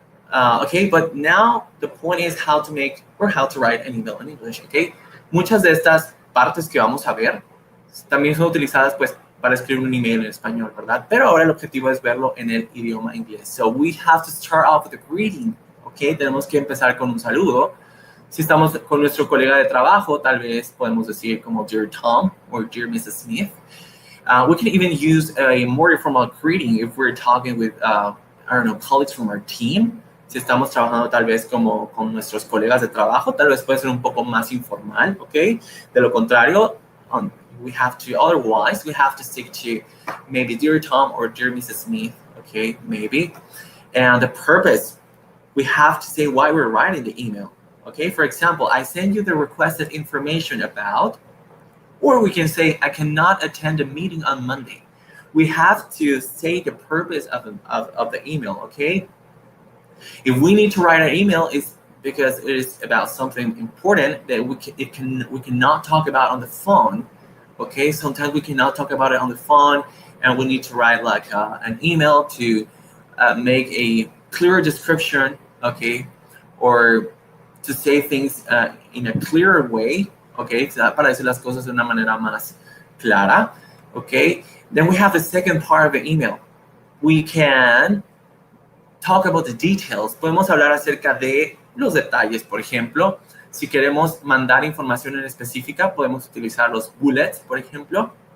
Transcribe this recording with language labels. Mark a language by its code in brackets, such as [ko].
[en] Okay, but now the point is how to write an email in English, okay? [es] Muchas de estas partes que vamos a ver también son utilizadas pues para escribir un email en español, ¿verdad? Pero ahora el objetivo es verlo en el idioma inglés. [en] So we have to start off with a greeting, okay? [es] Tenemos que empezar con un saludo. Si estamos con nuestro colega de trabajo, tal vez podemos decir como [en] Dear Tom or Dear Mrs. Smith. We can even use a more informal greeting if we're talking with, colleagues from our team. [es] Si estamos trabajando tal vez como con nuestros colegas de trabajo, tal vez puede ser un poco más informal, ¿ok? De lo contrario, [en] we have to stick to maybe Dear Tom or Dear Mrs. Smith, okay, maybe. And the purpose, we have to say why we're writing the email, okay? For example, I send you the requested information about, or we can say, I cannot attend a meeting on Monday. We have to say the purpose of the email, okay? If we need to write an email, it's because it is about something important that we cannot talk about on the phone, okay? Sometimes we cannot talk about it on the phone, and we need to write like an email to make a clearer description, okay? Or to say things in a clearer way, okay? [es] Para decir las cosas de una manera más clara, okay? [en] Then we have the second part of the email. We can talk about the details. [es] Podemos hablar acerca de los detalles. Por ejemplo, si queremos mandar información en específica, podemos utilizar los bullets, por ejemplo.